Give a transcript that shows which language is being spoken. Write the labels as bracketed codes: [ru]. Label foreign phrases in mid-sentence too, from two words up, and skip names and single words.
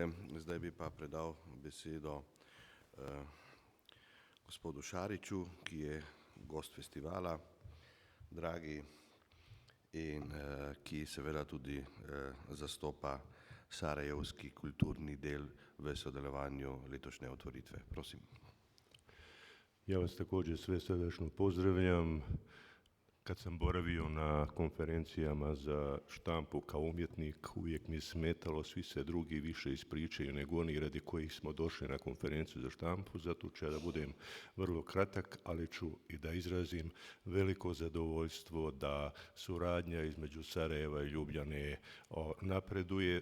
[sl] Zdaj bi pa predal besedo gospodu Šariču, ki je gost festivala, dragi, in ki seveda tudi zastopa sarajevski kulturni del v sodelovanju letošnje otvoritve. Prosim. [bs] Ja vas također sve srdačno pozdravljam. Kad sam boravio na konferencijama za štampu kao umjetnik, uvijek mi smetalo, svi se drugi više ispričaju nego oni radi kojih smo došli na konferenciju za štampu, zato ću ja da budem vrlo kratak, ali ću i da izrazim veliko zadovoljstvo da suradnja između Sarajeva i Ljubljane napreduje.